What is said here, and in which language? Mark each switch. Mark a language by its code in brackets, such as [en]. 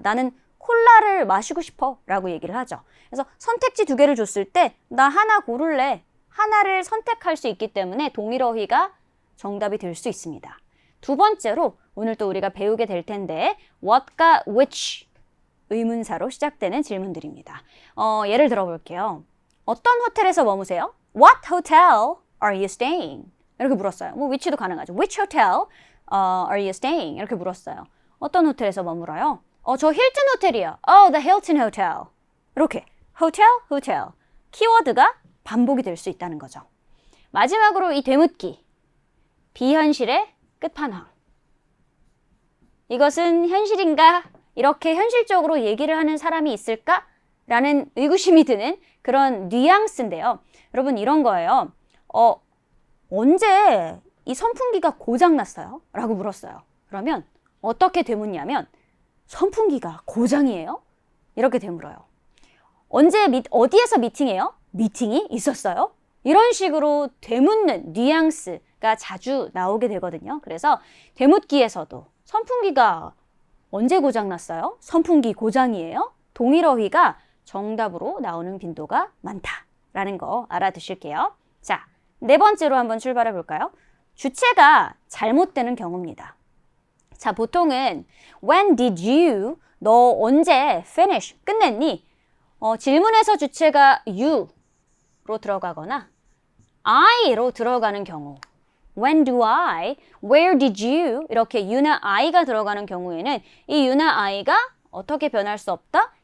[ko] 나는 콜라를 마시고 싶어 라고 얘기를 하죠. 그래서 선택지 2개를 줬을 때 나 하나 고를래, 하나를 선택할 수 있기 때문에 동일 어휘가 정답이 될 수 있습니다. 두 번째로 오늘 또 우리가 배우게 될 텐데 what과 which 의문사로 시작되는 질문들입니다. 예를 들어 볼게요. 어떤 호텔에서 머무세요? [en] What hotel are you staying? [ko] 이렇게 물었어요. 뭐 which도 가능하죠. [en] Which hotel are you staying? [ko] 이렇게 물었어요. 어떤 호텔에서 머물어요? 저 힐튼 호텔이요. [en] Oh, the Hilton Hotel. [ko] 이렇게 [en] hotel, hotel. [ko] 키워드가 반복이 될 수 있다는 거죠. 마지막으로 이 되묻기. 비현실의 끝판왕. 이것은 현실인가? 이렇게 현실적으로 얘기를 하는 사람이 있을까? 라는 의구심이 드는 그런 뉘앙스인데요. 여러분 이런 거예요. 언제 이 선풍기가 고장났어요? 라고 물었어요. 그러면 어떻게 되묻냐면 선풍기가 고장이에요? 이렇게 되물어요. 어디에서 미팅해요? 미팅이 있었어요? 이런 식으로 되묻는 뉘앙스가 자주 나오게 되거든요. 그래서 되묻기에서도 선풍기가 언제 고장났어요? 선풍기 고장이에요? 동일어휘가 정답으로 나오는 빈도가 많다라는 거 알아두실게요. 자, 네 번째로 한번 출발해 볼까요? 주체가 잘못되는 경우입니다. 자, 보통은 [en] When did you? [ko] 너 언제 finish? 끝냈니? 질문에서 주체가 you로 들어가거나 I로 들어가는 경우 [en] When do I? Where did you? [ko] 이렇게 you나 I가 들어가는 경우에는 이 you나 I가 어떻게 변할 수 없다?